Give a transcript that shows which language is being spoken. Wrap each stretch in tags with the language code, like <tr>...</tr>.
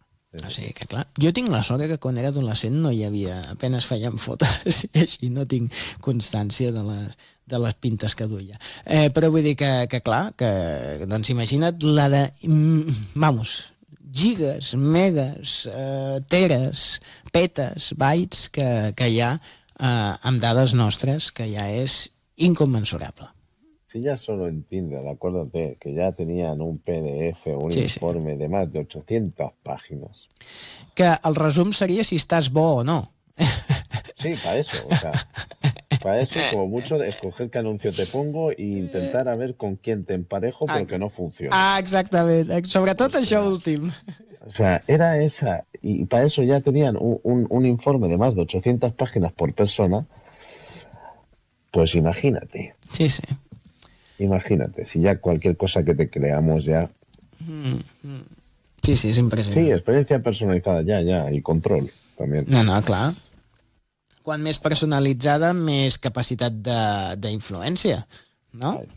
<ca>O sigui que, clar, jo tinc la sort que quan era adolescent no hi havia, apenas feien fotos, i així no tinc constància de les pintes que duia. Però vull dir que clar, que, doncs imagina't la de, vamos, gigas, megas, teres, petes, bytes que hi ha amb dades nostres, que ja és inconmensurable.</ca> <es>Si ya solo en Tinder, acuérdate, que ya tenían un PDF, un informe de más de 800 páginas.</es> <ca>Que el resum seria si estàs bo o no.</ca> <es>Sí, para eso. O sea, para eso, como mucho, de escoger qué anuncio te pongo e intentar a ver con quién te emparejo, pero que no funciona.</es> <ca>Ah, exactamente. Sobretot això últim.</ca> <es>O sea, era esa. Y para eso ya tenían un informe de más de 800 páginas por persona. Pues imagínate. Sí, sí. Imagínate, si ya cualquier cosa que te creamos ya... Sí, sí, es impresionante. Sí, experiencia personalizada, ya, y control también.</es> <ca>No, clar. Quant més personalitzada, més capacitat d'influència, no?</ca>